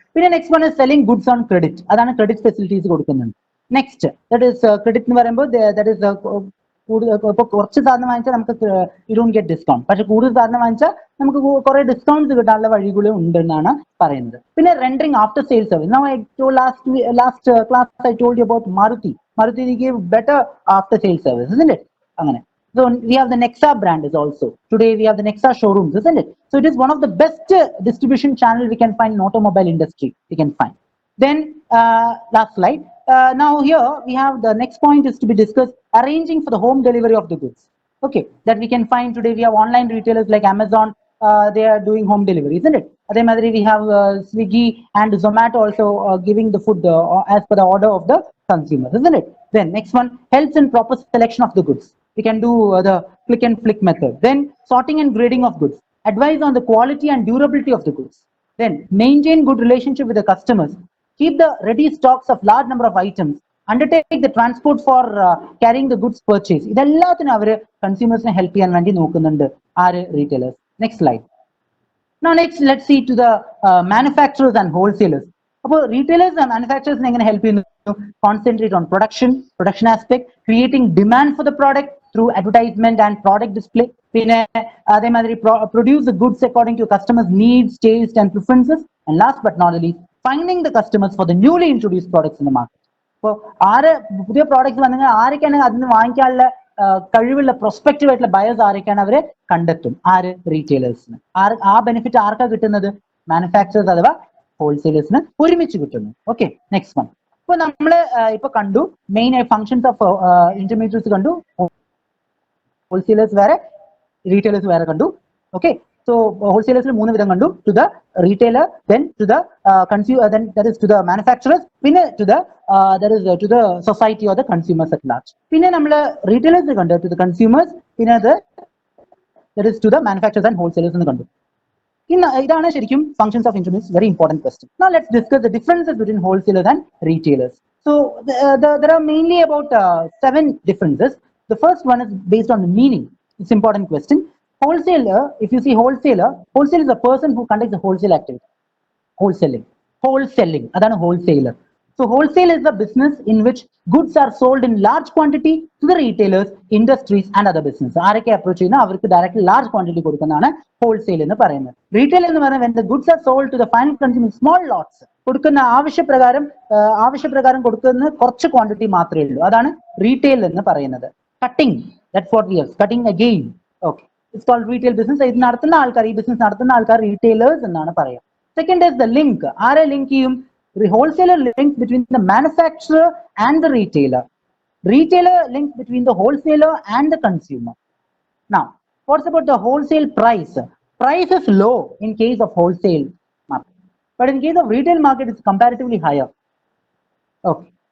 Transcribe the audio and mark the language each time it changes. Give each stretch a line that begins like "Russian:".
English: പിന്നെ next one is selling goods on credit,
Malayalam: അതാണ് credit facilities കൊടുക്കുന്നുണ്ട്. നെക്സ്റ്റ് ദാറ്റ് ഇസ് ക്രെഡിറ്റ് എന്ന് പറയുമ്പോൾ ദാറ്റ് ഇസ് ഇപ്പൊ കുറച്ച് സാധനം വാങ്ങിച്ചാൽ നമുക്ക്
English: you don't get discount,
Malayalam: പക്ഷെ കൂടുതൽ സാധനം വാങ്ങിച്ചാൽ നമുക്ക് കുറെ ഡിസ്കൗണ്ട്സ് കിട്ടാനുള്ള വഴികളും ഉണ്ടെന്നാണ് പറയുന്നത്.
English: പിന്നെ rendering after sale service. Now last class I told you about Maruti. Maruti they give better after sale service, isn't it? അങ്ങനെ. So we have the Nexa brand is also. Today we have the Nexa showrooms, isn't it? So it is one of the best distribution channel we can find in automobile industry. We can find. Then last slide. Now here we have the next point is to be discussed, arranging for the home delivery of the goods. Okay, that we can find today. We have online retailers like Amazon, they are doing home delivery, isn't it?
Malayalam: Adhe madri
English: we have Swiggy and Zomato also giving the food as per the order of the consumer, isn't it? Then next one, helps in proper selection of the goods. We can do the click and flick method. Then sorting and grading of goods, advice on the quality and durability of the goods. Then maintain good relationship with the customers, keep the ready stocks of large number of items, undertake the transport for carrying the goods purchase.
Malayalam: ഇതെല്ലാത്തിനും our കൺസ്യൂമേഴ്സിനെ help ചെയ്യാൻ വേണ്ടി നോക്കുന്നുണ്ട് ആര്? Retailers. Next slide.
English: Now next let's see to the manufacturers and wholesalers.
Malayalam: അപ്പോൾ retailers and മാനുഫാക്ചറേഴ്സിനെ എങ്ങനെ help ചെയ്യുന്നു?
English: Concentrate on production aspect, creating demand for the product through advertisement and product display. പിന്നെ അതേമാതിരി produce the goods according to customers needs, taste and preferences. And last but not least, finding the customers for the newly introduced products in the market.
Malayalam: അപ്പോൾ ആര് പുതിയ products വന്നെങ്കിൽ ആരൊക്കെയാണ് അതിന് വാങ്ങിക്കാനുള്ള കഴിവുള്ള prospective ആയിട്ടുള്ള ബയേഴ്സ് ആരൊക്കെയാണ് അവരെ കണ്ടെത്തും. ആര്? റീറ്റെയിലേഴ്സിന്. ആ ബെനിഫിറ്റ് ആർക്കാ കിട്ടുന്നത്? മാനുഫാക്ചറേഴ്സ് അഥവാ ഹോൾസെയിലേഴ്സിന് ഒരുമിച്ച് കിട്ടുന്നു. Okay, next one. ഇപ്പൊ നമ്മള് ഇപ്പൊ കണ്ടു
English: main functions of intermediates
Malayalam: കണ്ടു, ഹോൾസെയിലേഴ്സ് വേറെ, റീറ്റെയിലേഴ്സ് വേറെ കണ്ടു.
English: okay, so wholesalers
Malayalam: മൂന്ന് വിധം കണ്ടു,
English: to the retailer, then to the consumer, then that is to the manufacturers, പിന്നെ to the that is to the society or the consumers at large. പിന്നെ നമ്മൾ retailers കണ്ടു to the consumers, പിന്നെ that is to the manufacturers and wholesalers എന്ന് കണ്ടു.
Malayalam: ഇതാണ് ശരിക്കും
English: functions of intermediaries. Very important question. Now let's discuss the differences between wholesalers and retailers. So there are mainly about 7 differences. The first one is based on the meaning. It's important question. Wholesaler, if you see wholesaler is a person who conducts the wholesale activity. Wholesaling, അതാണ് wholesaler. So wholesale is a business in which goods are sold in large quantity to the retailers, industries and other business.
Malayalam: ആരൊക്കെ approach ചെയ്യുന്ന അവർക്ക് direct large quantity കൊടുക്കുന്നതാണ് wholesale എന്ന് പറയുന്നത്. Retail എന്ന് പറയുന്നത്
English: when the goods are sold to the final consumer small lots,
Malayalam: കൊടുക്കുന്ന ആവശ്യപ്രകാരം കൊടുക്കുന്ന കുറച്ച് ക്വാണ്ടിറ്റി മാത്രമേ ഉള്ളൂ, അതാണ് റീറ്റെയിൽ എന്ന് പറയുന്നത്.
English: Cutting, that's what we have, cutting again. Okay, it's called retail business.
Malayalam: ഇത് നടത്തുന്ന ആൾക്കാർ, ഈ ബിസിനസ് നടത്തുന്ന ആൾക്കാർ റീറ്റെയിലേഴ്സ് എന്നാണ് പറയുക.
English: Second is the link.
Malayalam: ആരെ ലിങ്ക് ചെയ്യും?
English: Wholesaler links between the manufacturer and the retailer. Retailer links between the wholesaler and the consumer. Now, what's about the wholesale price? Price is low in case of wholesale market, but in case of retail market, it's comparatively higher. Okay.